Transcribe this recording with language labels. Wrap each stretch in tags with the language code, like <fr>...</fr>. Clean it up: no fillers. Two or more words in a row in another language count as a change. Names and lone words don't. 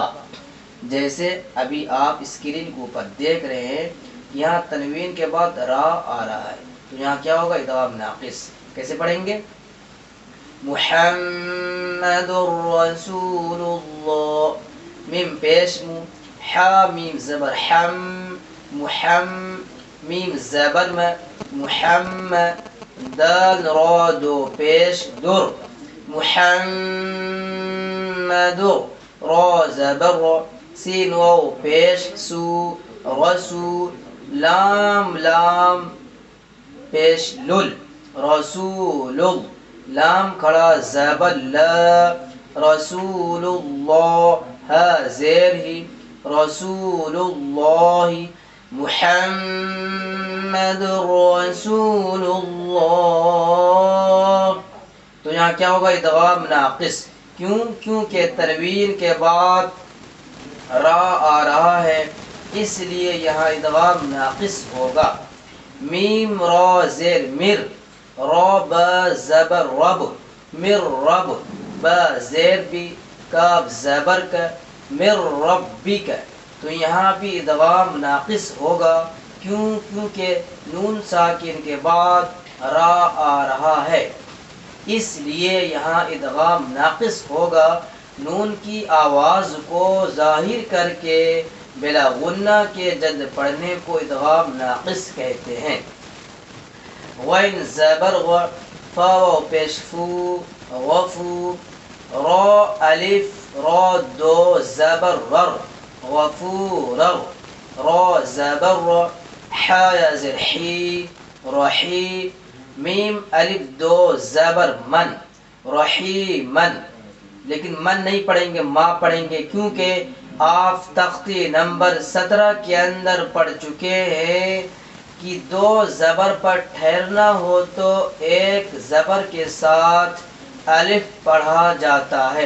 <ur>جیسے ابھی آپ اسکرین کے اوپر دیکھ رہے ہیں، یہاں تنوین کے بعد را آ رہا ہے تو یہاں کیا ہوگا؟ ادغام ناقص. کیسے پڑھیں گے؟</ur> <ar>محمد رسول اللہ،</ar> <ur>میم پیش مو، حا میم زبر حم، محم، میم زبر م، محمد، دال را دو پیش در، محمد، را زبر را، سین واو پیش سو، رسول، لام لام پیش لل، رسول، لام کھڑا زبر لا،</ur> <ar>رسول اللہ،</ar> <ur>ہا زیر ہی،</ur> <ar>رسول اللہ، محمد رسول اللہ.</ar> <ur>تو یہاں کیا ہوگا؟ ادغام ناقص. کیوں؟ کیونکہ تنوین کے بعد را آ رہا ہے، اس لیے یہاں ادغام ناقص ہوگا. میم را زیر مر، را با زبر رب، مر رب، با زیر بھی، کاف زبر کا، مر ربی کا. تو یہاں بھی ادغام ناقص ہوگا. کیوں؟ کیونکہ نون ساکن کے بعد را آ رہا ہے، اس لیے یہاں ادغام ناقص ہوگا. نون کی آواز کو ظاہر کر کے بلا غنہ کے جد پڑھنے کو ادغام ناقص کہتے ہیں. غین زبر غ، فا واو پیش فو، غفو، را الف را دو زبر ور، غفور، را زبر را، حا یا زر حی، رحی، میم الف دو زبر من، رحیمن. لیکن من نہیں پڑھیں گے، ما پڑھیں گے، کیونکہ آپ تختی نمبر 17 کے اندر پڑھ چکے ہیں کہ دو زبر پر ٹھہرنا ہو تو ایک زبر کے ساتھ الف پڑھا جاتا ہے.</ur>